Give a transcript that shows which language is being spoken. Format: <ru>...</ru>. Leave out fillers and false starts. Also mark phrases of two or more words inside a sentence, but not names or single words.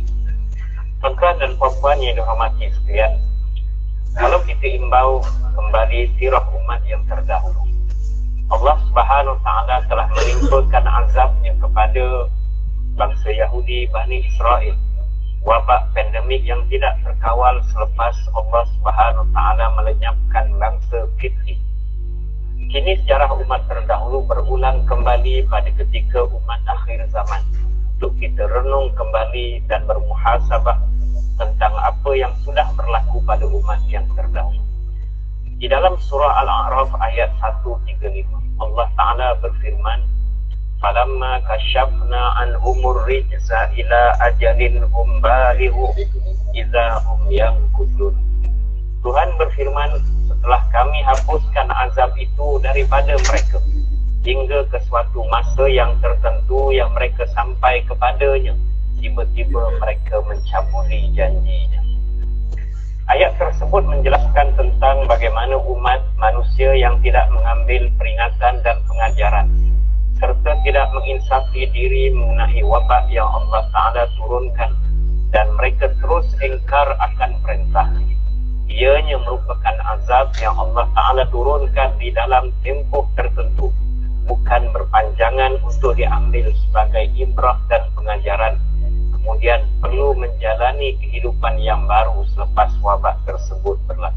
<ms>Tuan-tuan dan puan-puan yang dirahmati sekalian, kalau kita imbau kembali sirah umat yang terdahulu,</ms> <ar>الله سبحانه وتعالى</ar> <ms>telah menimpakan azabnya kepada bangsa Yahudi Bani Israel, wabak pandemik yang tidak terkawal selepas</ms> <ar>الله سبحانه وتعالى</ar> <ms>melenyapkan bangsa Kipti. Kini sejarah umat terdahulu berulang kembali pada ketika umat akhir zaman untuk kita renung kembali dan bermuhasabah tentang apa yang sudah berlaku pada umat yang terdahulu. Di dalam surah Al-A'raf ayat 135, Allah Ta'ala berfirman,</ms> <ar>"فلما كشفنا عنهم الرجز إلى أجل هم بالغوه إذا هم ينكثون."</ar> <ms>Tuhan berfirman, setelah kami hapuskan azab itu daripada mereka hingga ke suatu masa yang tertentu yang mereka sampai kepadanya, tiba-tiba mereka mencabuli janjinya. Ayat tersebut menjelaskan tentang bagaimana umat manusia yang tidak mengambil peringatan dan pengajaran serta tidak menginsafi diri mengenai wabak yang Allah Ta'ala turunkan dan mereka terus engkar akan perintah. Ianya merupakan azab yang Allah Ta'ala turunkan di dalam tempoh tertentu, bukan berpanjangan untuk diambil sebagai ibrah dan pengajaran, kemudian perlu menjalani kehidupan yang baru selepas wabak tersebut berlaku.</ms>